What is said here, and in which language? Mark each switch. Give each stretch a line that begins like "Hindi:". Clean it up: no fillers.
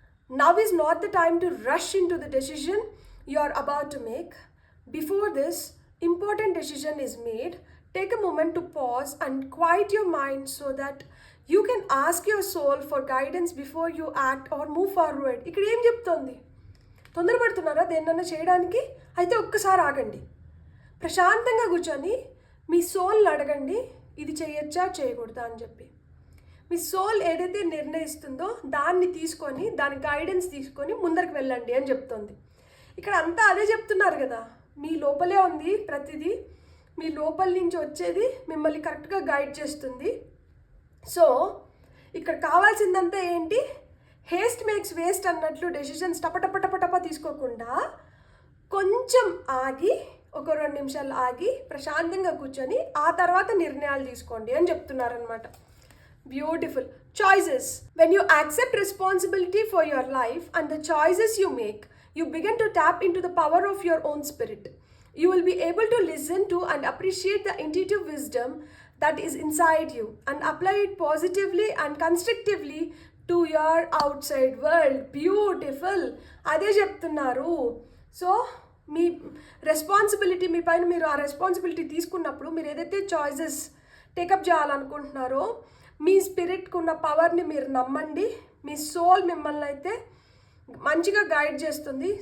English: Now is not the time to rush into the decision you are about to make. Before this important decision is made, take a moment to pause and quiet your mind so that you can ask your soul for guidance before you act or move forward.
Telugu: ఇక్కడ ఏం చెప్తోంది? తొందరపడుతున్నారా దేన్నన్నా చేయడానికి? అయితే ఒక్కసారి ఆగండి, ప్రశాంతంగా కూర్చొని మీ సోల్ని అడగండి, ఇది చేయొచ్చా చేయకూడదా అని చెప్పి. మీ సోల్ ఏదైతే నిర్ణయిస్తుందో దాన్ని తీసుకొని, దాని గైడెన్స్ తీసుకొని ముందరికి వెళ్ళండి అని చెప్తుంది. ఇక్కడ అంతా అదే చెప్తున్నారు కదా, మీ లోపలే ఉంది ప్రతిదీ, మీ లోపల నుంచి వచ్చేది మిమ్మల్ని కరెక్ట్గా గైడ్ చేస్తుంది. సో ఇక్కడ కావాల్సిందంతా ఏంటి? హేస్ట్ మేక్స్ వేస్ట్ అన్నట్లు డెసిషన్స్ టపటపటపటప తీసుకోకుండా కొంచెం ఆగి, ఒక 2 నిమిషాలు ఆగి ప్రశాంతంగా కూర్చొని ఆ తర్వాత నిర్ణయాలు తీసుకోండి అని చెప్తున్నారనమాట.
English: Beautiful. Choices. When you accept responsibility for your life and the choices you make, you begin to tap into the power of your own spirit. You will be able to listen to and appreciate the intuitive wisdom that is inside you and apply it positively and constructively to your outside world. Beautiful.
Telugu: అదే చెప్తున్నారు. So మీ responsibility, మీ పైన మీరు ఆ responsibility తీసుకున్నప్పుడు మీరు ఏదైతే choices take up చేయాలనుకుంటున్నారో మీ స్పిరిట్కి ఉన్న పవర్ని మీరు నమ్మండి. మీ సోల్ మిమ్మల్ని అయితే మంచిగా గైడ్ చేస్తుంది.